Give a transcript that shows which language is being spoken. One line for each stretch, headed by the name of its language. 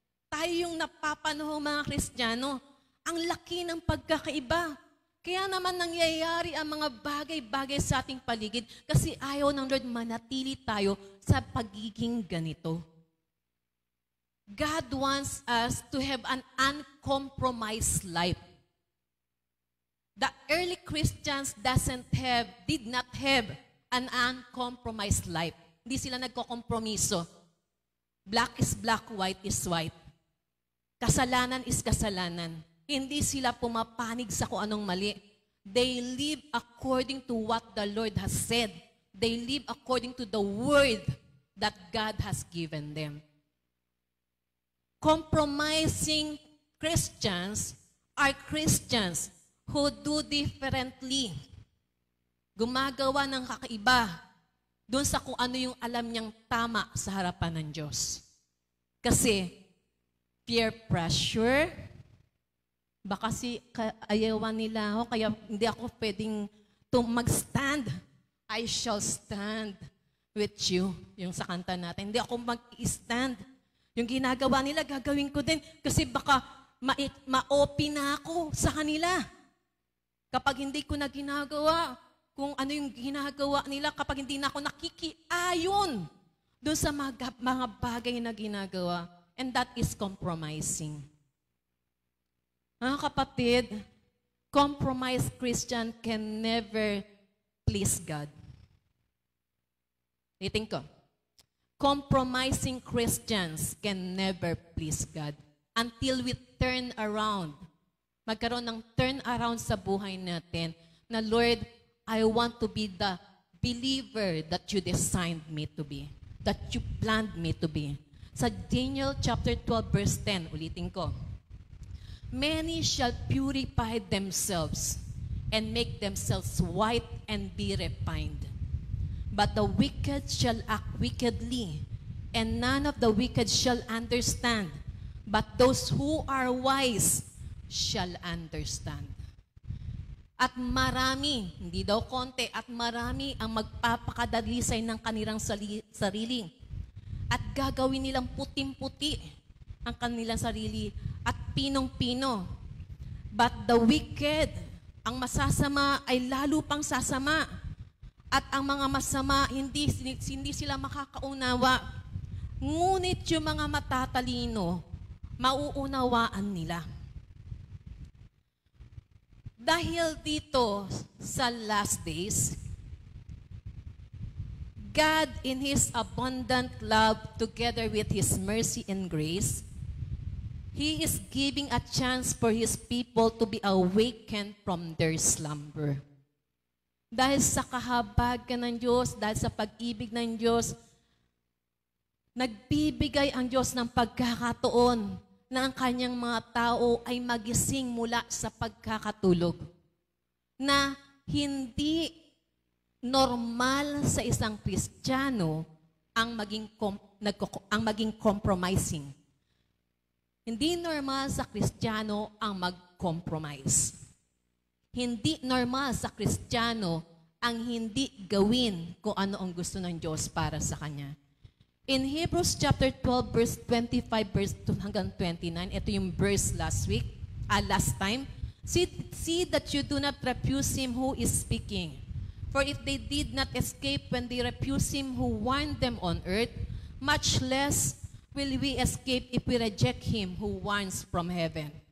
Filipino: Tayo yung napapanahong mga Kristiyano. Ang laki ng pagkakaiba. Kaya naman nangyayari ang mga bagay-bagay sa ating paligid kasi ayaw ng Lord manatili tayo sa pagiging ganito.
English: God wants us to have an uncompromised life. The early Christians did not have an uncompromised life.
Filipino: Hindi sila nagkokompromiso.
English: Black is black, white is white.
Filipino: Kasalanan is kasalanan. Hindi sila pumapanig sa kung anong mali.
English: They live according to what the Lord has said. They live according to the word that God has given them. Compromising Christians are Christians who do differently.
Filipino: Gumagawa ng kakaiba doon sa kung ano yung alam niyang tama sa harapan ng Diyos. Kasi peer pressure, baka ayawan nila ako, kaya hindi ako pwedeng mag-stand.
English: I shall stand with you.
Filipino: Yung sa kanta natin. Hindi ako mag-stand. Yung ginagawa nila, gagawin ko din. Kasi baka ma-OP na ako sa kanila. Kapag hindi ko na ginagawa, kung ano yung ginagawa nila, kapag hindi na ako nakikiayon doon sa mga bagay na ginagawa.
English: And that is compromising.
Filipino: Mga kapatid,
English: compromised Christian can never please God.
Filipino: Iting ko.
English: Compromising Christians can never please God until we turn around.
Filipino: Magkaroon ng turn around sa buhay natin na,
English: Lord, I want to be the believer that you designed me to be, that you planned me to be.
Filipino: Sa Daniel chapter 12 verse 10, ulitin ko.
English: Many shall purify themselves and make themselves white and be refined. But the wicked shall act wickedly, and none of the wicked shall understand. But those who are wise shall understand.
Filipino: At marami, hindi daw konti, at marami ang magpapakadalisay ng kanilang sarili. At gagawin nilang puting-puti ang kanilang sarili at pinong-pino.
English: But the wicked,
Filipino: ang masasama ay lalo pang sasama. At ang mga masama, hindi sila makakaunawa. Ngunit yung mga matatalino, mauunawaan nila. Dahil dito sa
English: last days, God in His abundant love together with His mercy and grace, He is giving a chance for His people to be awakened from their slumber.
Filipino: Dahil sa kahabagan ng Diyos, dahil sa pag-ibig ng Diyos, nagbibigay ang Diyos ng pagkakataon na ang kanyang mga tao ay magising mula sa pagkakatulog. Na hindi normal sa isang Kristiyano ang maging compromising. Hindi normal sa Kristiyano ang mag-compromise. Hindi normal sa Kristiyano ang hindi gawin kung ano ang gusto ng Diyos para sa kanya.
English: In Hebrews chapter 12, verse 25, verse 2
Filipino: hanggang 29, ito yung
English: verse last time. See that you do not refuse him who is speaking. For if they did not escape when they refused him who warned them on earth, much less will we escape if we reject him who warns from heaven.